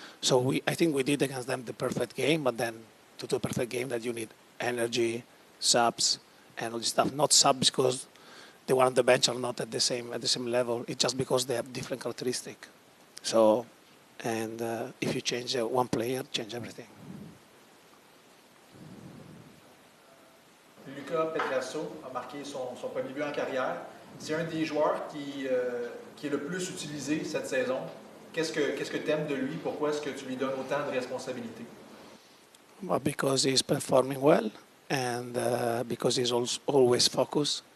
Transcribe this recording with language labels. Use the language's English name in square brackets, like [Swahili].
[English] So I think we did against them the perfect game. But then to do a perfect game, that you need energy, subs, and all this stuff. Not subs because the one on the bench are not at the same level. It's just because they have different characteristics. So, and if you change one player, change everything. [French] Lucas Petrasso a marqué son premier but en carrière. C'est un des joueurs qui est le plus utilisé cette saison. Qu'est-ce que tu aimes de lui? Pourquoi est-ce que tu lui donnes autant de responsabilités? [English] Well, because he's performing well, and because he's always focused.